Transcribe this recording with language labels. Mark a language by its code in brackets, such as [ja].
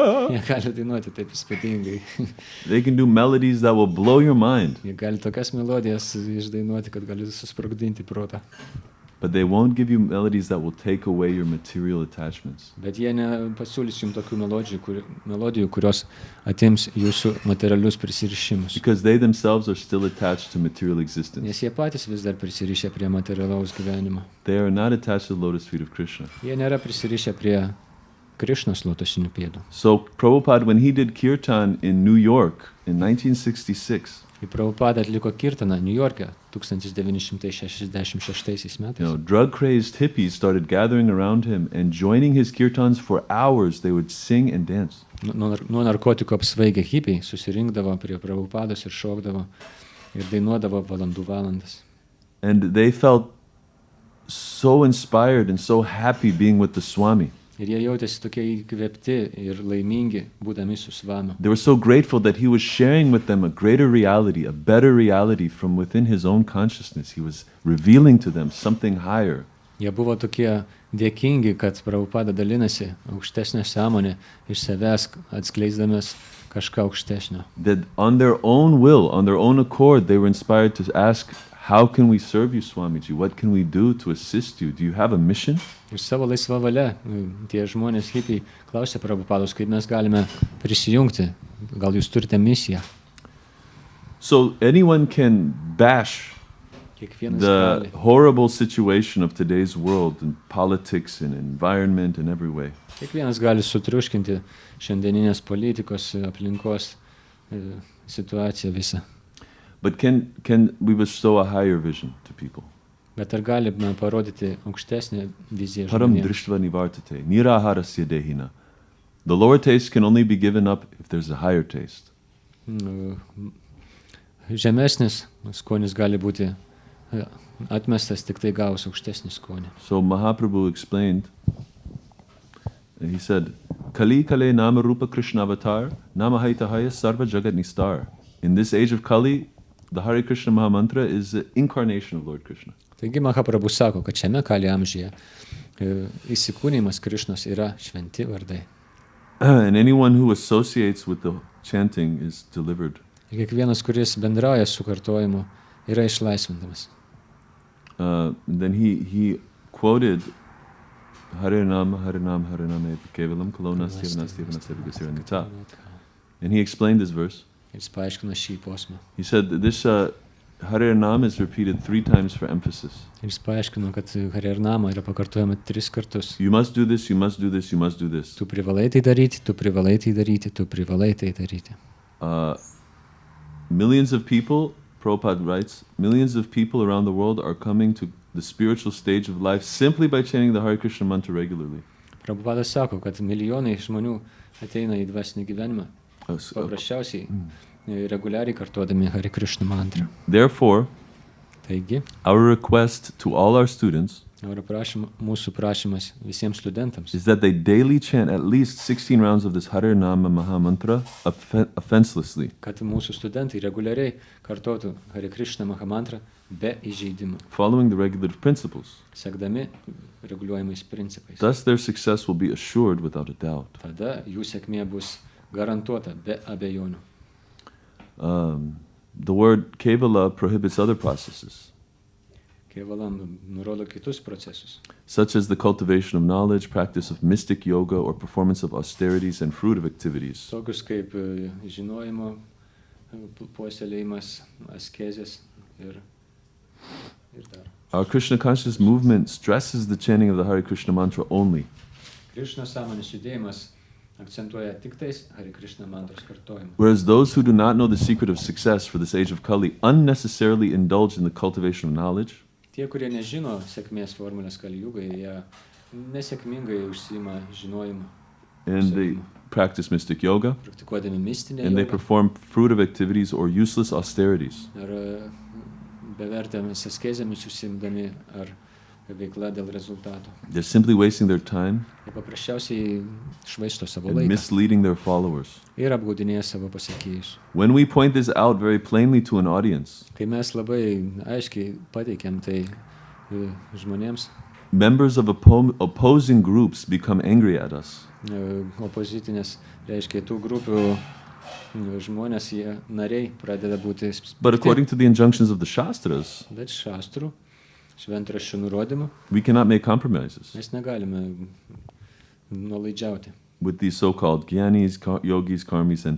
[lt] Jie gali dainuoti taip įspūdingai. [en] They can do melodies that will blow your mind. [lt] Jie gali tokias melodijas išdainuoti, kad gali susprogdinti protą. [en] But they won't give you melodies that will take away your material attachments. [lt] Bet jie nepasiūlys jums tokių melodijų, kurios atims jūsų materialius prisirišimus. [en] Because they themselves are still attached to material existence. [lt] Nes jie patys vis dar prisirišę prie materialaus gyvenimo. [en] They are not attached to the lotus feet of Krishna. [lt] Jie nėra prisirišę prie Krishnos lotosinių pėdų. [en] So Prabhupada, when he did kirtan in New York in 1966, [lt] Kai Prabhupada atliko kirtaną New York'e 1966 metais. [en] Drug-crazed hippies started gathering around him and joining his kirtans for hours. They would sing and dance. [lt] Nuo narkotikų apsvaigę hipiai susirinkdavo prie Prabhupados ir šokdavo ir dainuodavo valandas. [en] And they felt so inspired and so happy being with the Swami. [lt] Ir jie jautėsi tokie įkvėpti ir laimingi būdami su Svamiu. [en] They were so grateful that he was sharing with them a greater reality, a better reality from within his own consciousness. He was revealing to them something higher. [lt] Jie buvo tokie dėkingi, kad Prabhupada dalinasi aukštesnę sąmonę iš savęs, atskleisdamas kažką aukštesnio. [en] That on their own will, on their own accord, they were inspired to ask, how can we serve you, Swamiji? What can we do to assist you? Do you have a mission? [lt] Ir savo laisvą valią tie žmonės hipiai klausė Prabhupados, kaip mes galime prisijungti. Gal jūs turite misiją? [en] So anyone can bash the horrible situation of today's world in politics and environment and every way. [lt] Kiekvienas gali sutriuškinti šiandieninės politikos, aplinkos situaciją visą. [en] But can we bestow a higher vision to people? [lt] Bet ar galime parodyti aukštesnę viziją [sa] Param [lt] žmonėms? [sa] drishtva nivartate, niraharasya dehina. [en] The lower taste can only be given up if there's a higher taste. [lt] Žemesnis skonis gali būti atmestas tik tai gavus aukštesnį skonį. [en] So Mahaprabhu explained, and he said, [sa] Kali kale nama rupa Krishna avatar, nama haitahaya sarva jagat nistar. [en] In this age of Kali, the Hare Krishna Mahamantra is the incarnation of Lord Krishna. [lt] Taigi Mahaprabhu sako, kad šiame Kali amžiuje įsikūnimas Krishnos yra šventi vardai. [en] And anyone who associates with the chanting is delivered. [lt] Ir kiekvienas, kuris bendrauja su kartojimu, yra išlaisvindamas. [en] Then he quoted [sa] Hare Nam, Hare Nam, Hare Nam, Kevalam, Kalona, Stevana, Stevana, Stevana, Nita. [en] And he explained this verse. [lt] Jis paaiškino šį posmą. [en] He said that this Hare Nam is repeated 3 times for emphasis. [lt] Jis paaiškino, kad Hare Nama yra pakartojama 3 kartus. [en] You must do this, you must do this, you must do this. [lt] Tu privalai tai daryti, tu privalai tai daryti, tu privalai tai daryti. [en] Millions of people, Prabhupada writes, millions of people around the world are coming to the spiritual stage of life simply by chanting the Hare Krishna mantra regularly. [lt] Prabhupada sako, kad milijonai žmonių ateina į dvasinį gyvenimą paprasčiausiai reguliariai kartuodami Hare Krishna mantrą. [en] Therefore, [lt] Taigi, [en] our request to all our students [lt] mūsų prašymas visiems studentams [en] is that they daily chant at least 16 rounds of this Hare Nama Maha Mantra offenselessly. [lt] Kad mūsų studentai reguliariai kartotų Hare Krishna Maha mantrą be įžeidimų. [en] Following the regulative principles. [lt] Sekdami reguliuojamais principais. [en] Thus their success will be assured without a doubt. [lt] Tada jų sėkmė bus garantuota be abejonių. [en] The word Kevala prohibits other processes. [lt] Kevalam nurodo kitus procesus. [en] Such as the cultivation of knowledge, practice of mystic yoga, or performance of austerities and fruitive activities. [lt] Tokius kaip žinojimo puoselėjimas, askezės ir dar. [en] Our Krishna conscious movement stresses the chanting of the Hare Krishna mantra only. [lt] Krišnos sąmonės judėjimas akcentuoja tik tais Hare Krishna mantros kartojimą. [en] Whereas those who do not know the secret of success for this age of Kali unnecessarily indulge in the cultivation of knowledge. [lt] Tie, kurie nežino sėkmės formulės Kali-yugai, jie nesėkmingai užsiima žinojimu. [en] And they practice mystic yoga. [lt] Praktikuodami mistinę [en] And they [lt] jogą. [en] perform fruitive activities or useless austerities. [lt] Ar bevertėmis askezėmis užsiimdami, ar veikla dėl rezultatų. [en] They're simply wasting their time [lt] Jie paprasčiausiai švaisto savo [en] and [lt] laiką [en] misleading their followers. [lt] ir apgaudinėja savo pasekėjus. [en] When we point this out very plainly to an audience, [lt] Kai mes labai aiškiai pateikėm tai žmonėms, [en] members of opposing groups become angry at us. [lt] Opozitinės, reiškia, tų grupių žmonės, jie nariai pradeda būti [en] But according to the injunctions of the Shastras, [lt] bet šastrų, šventraščių nurodymų, [en] we cannot make compromises [lt] mes negalime nuolaidžiauti. [en] with these so-called gyanis, yogis, karmis, and